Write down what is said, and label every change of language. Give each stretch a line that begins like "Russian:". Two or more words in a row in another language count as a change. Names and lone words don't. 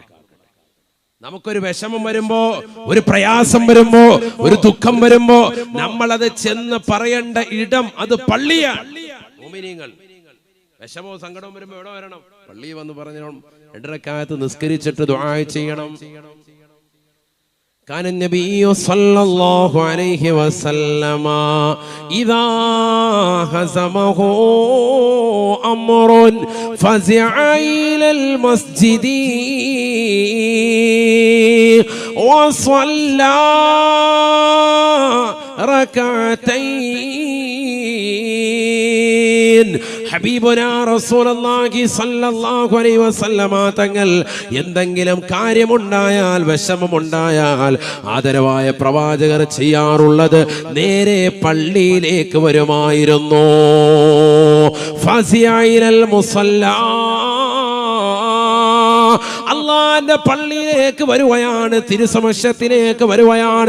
Malayalam: നമുക്കൊരു വിഷമം വരുമ്പോ, ഒരു പ്രയാസം വരുമ്പോ, ഒരു ദുഃഖം വരുമ്പോ നമ്മളത് ചെന്ന് പറയേണ്ട ഇടം അത് പള്ളിയാണ്. മുഅ്മിനീങ്ങൾ വിഷമവും സങ്കടവും വരുമ്പോ എവിടെ വരണം? പള്ളിയിൽ വന്ന് പറഞ്ഞു 2 റക്അത്ത് നിസ്കരിച്ചിട്ട് ദുആ ചെയ്യണം.
Arabic: كان النبي صلى الله عليه وسلم إذا هزمه أمر فزع إلى المسجد وصلى ركعتين. حبيبنا رسول الله صلى الله عليه وسلم
Malayalam: തങ്ങൾ എന്തെങ്കിലും കാര്യമുണ്ടായാൽ, വിഷമമുണ്ടായാൽ ആദരവായ പ്രവാചകർ ചെയ്യാറുള്ളത് നേരെ പള്ളിയിലേക്ക് വരുമായിരുന്നു.
Arabic: فزع إلى المصلى,
Malayalam: അള്ളാന്റെ പള്ളിയിലേക്ക് വരുകയാണ്, തിരുസമക്ഷത്തിലേക്ക് വരുകയാണ്.